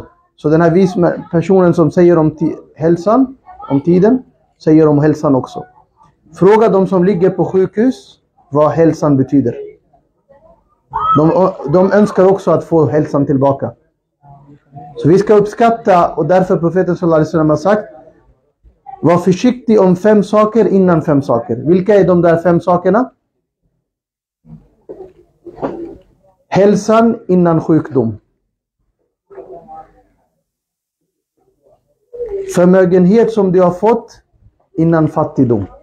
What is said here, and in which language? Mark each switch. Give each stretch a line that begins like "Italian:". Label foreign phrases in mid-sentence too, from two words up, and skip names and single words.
Swedish: Så den här personen som säger om hälsan, om tiden, säger om hälsan också. Fråga de som ligger på sjukhus vad hälsan betyder. De önskar också att få hälsan tillbaka. Så vi ska uppskatta, och därför profeten
Arabic: صلى الله عليه وسلم
Swedish: har sagt: var försiktig om 5 saker innan 5 saker. Vilka är de där 5 sakerna? Hälsan innan sjukdom. Förmögenhet som du har fått innan fattigdom.